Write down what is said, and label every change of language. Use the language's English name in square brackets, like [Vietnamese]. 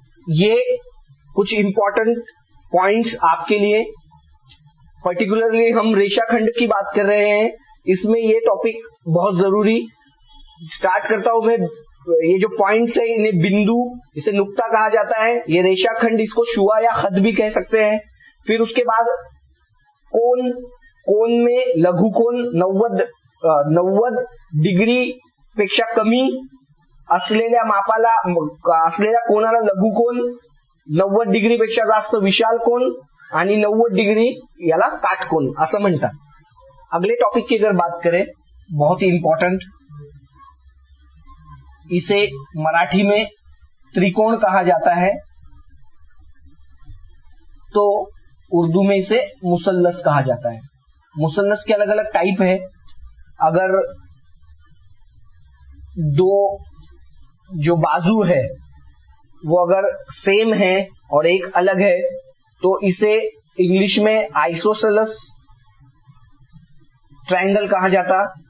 [Hindi] ये कुछ important points आपके लिए, पर्टिकुलरली हम रेखाखंड की बात कर रहे हैं, इसमें ये टॉपिक बहुत जरूरी। स्टार्ट करता हूं मैं, ये जो पॉइंट्स है इन्हें बिंदु, इसे नुक्ता कहा जाता है। ये रेखाखंड, इसको शुआ या खत भी कह सकते हैं। फिर उसके बाद [Marathi] कोण, कोण में लघु कोण 90 डिग्री पेक्षा कमी असलेल्या मापाला, असलेल्या कोणाला लघु कोण, 90 डिग्री पेक्षा जास्त विशाल कोण आणि 90 डिग्री याला काटकोण असं म्हणतात। [Hindi] अगले टॉपिक की अगर बात करें, बहुत ही इंपॉर्टेंट, इसे मराठी में त्रिकोण कहा जाता है, तो उर्दू में इसे मुसल्लस कहा जाता है। मुसल्लस के अलग अलग टाइप है। अगर दो जो बाजू है वो अगर सेम है और एक अलग है तो इसे इंग्लिश में आइसोसेलस ट्रायंगल कहा जाता।